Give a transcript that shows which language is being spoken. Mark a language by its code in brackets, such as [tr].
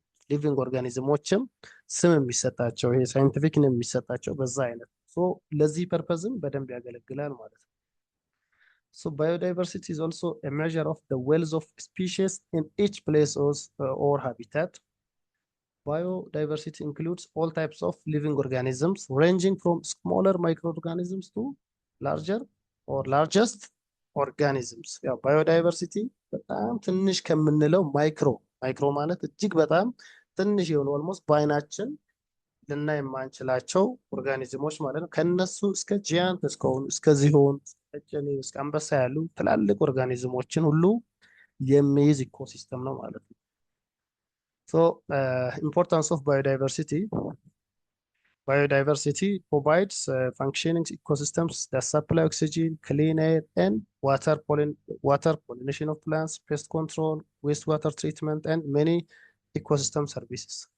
[am] ሊቪንግ ኦርጋኒዝሞችም ስም የሚሰጣቸው ይሄ ሳይንቲፊክ ነው የሚሰጣቸው በዛ አይነት ለዚህ ፐርፐዝም በደንብ ያገለግላል ማለት ነው። [en] So biodiversity is also a measure of the wealth of species in each place or habitat. Biodiversity includes all types of living organisms ranging from smaller microorganisms to larger or largest organisms. [am] ያው biodiversity በጣም ትንሽ ከምንለው ማይክሮ ማለት እጅግ በጣም ትንሽ የሆኑ ኦልሞስት በአይናችን ልናይ የማንችላቸው ኦርጋኒዝሞች ማለት ነው። ከነሱ እስከ ጂያንት እስከሆኑ እስከ ዝሆን ቀጭኔ እስከ አንበሳ ያሉ ትላልቅ ኦርጋኒዝሞችን ሁሉ የሚይዝ ኢኮሲስተም ነው ማለት ነው። [en] So importance of biodiversity. Biodiversity provides functioning ecosystems that supply oxygen, clean air, and water pollination of plants, pest control, wastewater treatment, and many ecosystem services.